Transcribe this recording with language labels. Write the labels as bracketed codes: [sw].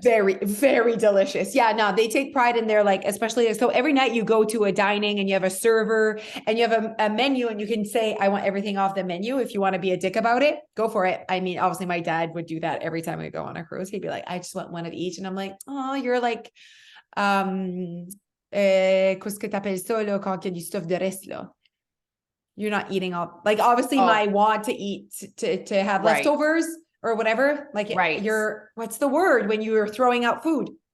[en] Very, very delicious. Yeah, no, they take pride in their like, especially, so every night you go to a dining and you have a server and you have a menu and you can say, I want everything off the menu. If you want to be a dick about it, go for it. I mean, obviously my dad would do that every time we go on a cruise. He'd be like, I just want one of each. And I'm like, oh, you're like, [fr] qu'est-ce que t'appelles ça, là, quand il y a du stuff de reste, là? [en] You're not eating all, like obviously my want to eat to have leftovers or whatever. Like you're, what's the word when you're throwing out food?